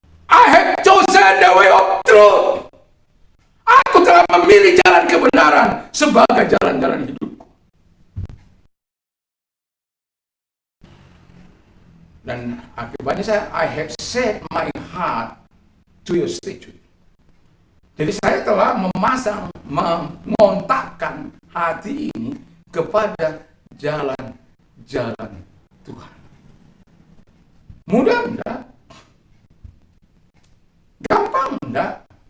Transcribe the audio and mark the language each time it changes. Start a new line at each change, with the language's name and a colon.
English: I have chosen the way of truth.
Indonesian: Aku telah memilih jalan kebenaran sebagai jalan-jalan hidupku. Dan akibatnya
English: I have set my heart to your statute.
Indonesian: Jadi saya telah mengontakkan hati ini kepada jalan-jalan Tuhan. Mudah enggak? Gampang enggak?